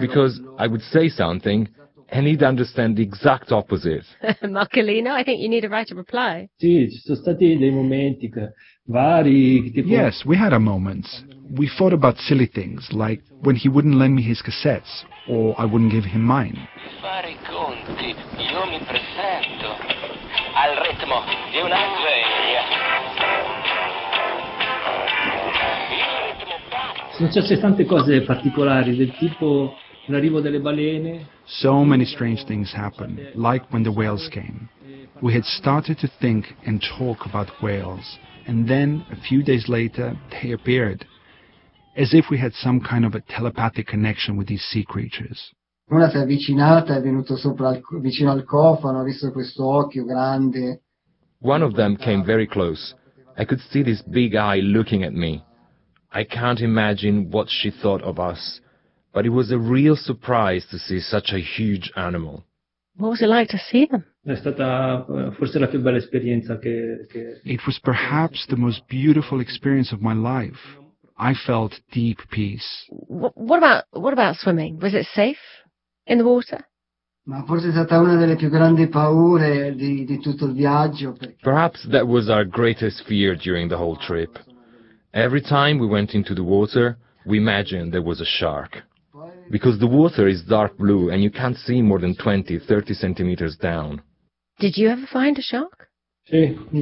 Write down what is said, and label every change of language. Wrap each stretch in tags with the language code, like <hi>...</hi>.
<en>Because I would say something... And he'd understand the exact opposite. Marcolino, I think you need a right of reply.</en> <it>Sì, ci sono stati dei momenti vari.</it> <en>Yes, we had our moments. We fought about silly things, like when he wouldn't lend me his cassettes, or I wouldn't give him mine.</en> <it>Fare I conti, io mi presento al ritmo di una sveglia. Sono successe tante cose particolari, del tipo... L'arrivo delle balene.</it> <en>So many strange things happened, like when the whales came. We had started to think and talk about whales, and then, a few days later, they appeared, as if we had some kind of a telepathic connection with these sea creatures.</en> <it>Una si è avvicinata, è venuto sopra vicino al cofano, ha visto questo occhio grande.</it> <en>One of them came very close. I could see this big eye looking at me. I can't imagine what she thought of us. But it was a real surprise to see such a huge animal. What was it like to see them?</en> <it>È stata forse la più bella esperienza che...</it> <en>It was perhaps the most beautiful experience of my life. I felt deep peace. What about swimming? Was it safe in the water?</en> <it>Ma forse è stata una delle più grandi paure di tutto il viaggio.</it> <en>Perhaps that was our greatest fear during the whole trip. Every time we went into the water, we imagined there was a shark. Because the water is dark blue and you can't see more than 20, 30 centimeters down. Did you ever find a shark?</en> <it>Sì,</it>